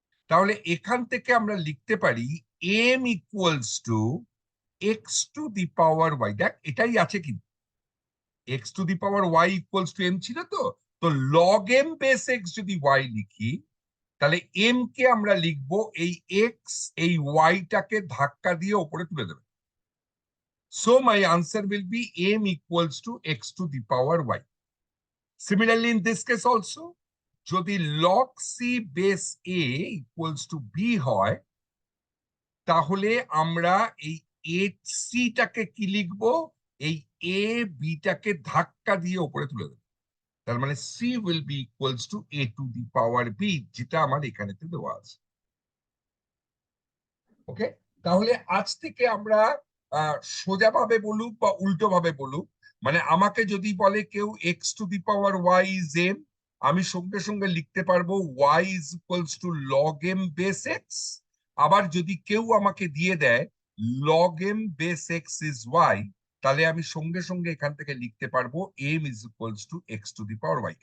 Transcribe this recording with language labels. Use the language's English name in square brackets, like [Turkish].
[Bangla] তাহলে এখান থেকে আমরা লিখতে পারি M equals to x to the power y. দেখ এটাই আছে, কিন্তু x to the power y equals to M ছিল, তো তো লগ এম বেস এক্স যদি ওয়াই লিখি, তাহলে এম কে আমরা লিখবো এই এক্স এই ওয়াইটাকে ধাক্কা দিয়ে ওপরে তুলে দেবে। [English] So my answer will be m equals to x to the power y. Similarly, in this case also, [Bangla] যদি [English] log c base a equals to b [Bangla] হয়, তাহলে আমরা এই hc টাকে কি লিখবো, এই a b টাকে ধাক্কা দিয়ে উপরে তুলে দেবো। তার মানে [English] c will be equals to a to the power b, [Bangla] যেটা আমার এখানেতে দেওয়া আছে। ওকে, তাহলে আজ থেকে আমরা সোজা ভাবে বলুক বা উল্টো ভাবে বলুক, মানে আমাকে যদি বলে কেউ x to the power y is M, আমি সঙ্গে সঙ্গে লিখতে পারবো [English] Y is equals to log m base x. [Bangla] আবার যদি কেউ আমাকে দিয়ে দেয় log M base x is Y, তাহলে আমি সঙ্গে সঙ্গে এখান থেকে লিখতে পারবো [English] M is equals to x to the power y.